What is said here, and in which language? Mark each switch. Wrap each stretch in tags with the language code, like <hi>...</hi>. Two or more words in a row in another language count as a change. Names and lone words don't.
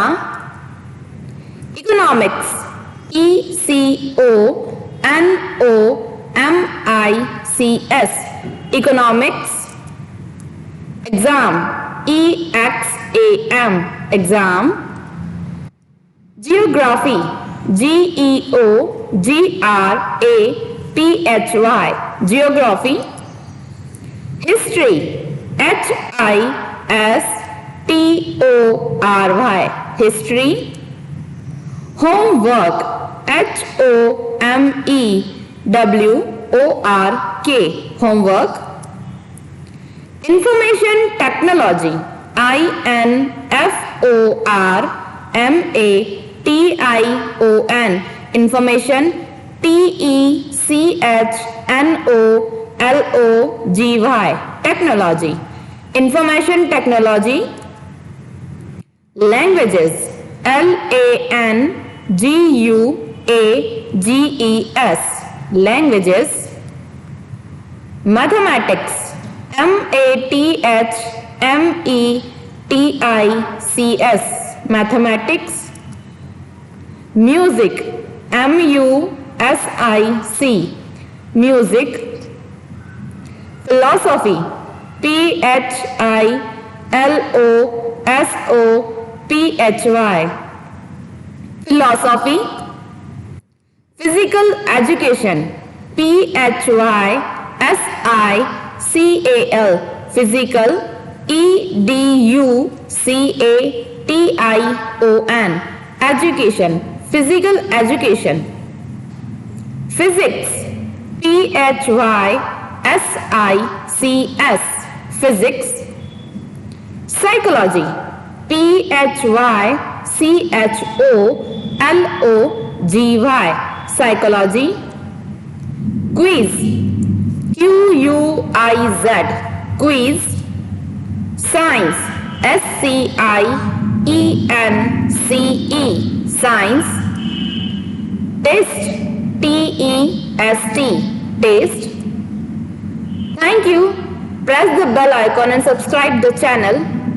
<en>Economics, E-C-O-N-O-M-I-C-S, economics. Exam, E-X-A-M, exam. Geography, G-E-O-G-R-A-P-H-Y, geography. History, H-I-S-T-O-R-Y, history. Homework, H-O-M-E-W-O-R-K, homework. Information technology, I-N-F-O-R-M-A-T-I-O-N, information, T-E-C-H-N-O-L-O-G-Y, technology. Information technology. Languages, L-A-N-G-U-A-G-E-S, languages. Mathematics, M-A-T-H-M-E-T-I-C-S, mathematics. Music, M-U-S-I-C, music. Philosophy, P-H-I-L-O-S-O-P-H-Y, philosophy. Physical education, P-H-Y-S-I-C-A-L, physical, E-D-U-C-A-T-I-O-N, education, physical education. Physics, P-H-Y-S-I-C-S, physics. Psychology, P-H-Y-C-H-O-L-O-G-Y, psychology. Quiz, Q-U-I-Z, quiz. Science, S-C-I-E-N-C-E, science. Test, T-E-S-T, taste. Thank you. Press the bell icon and subscribe the channel.</en>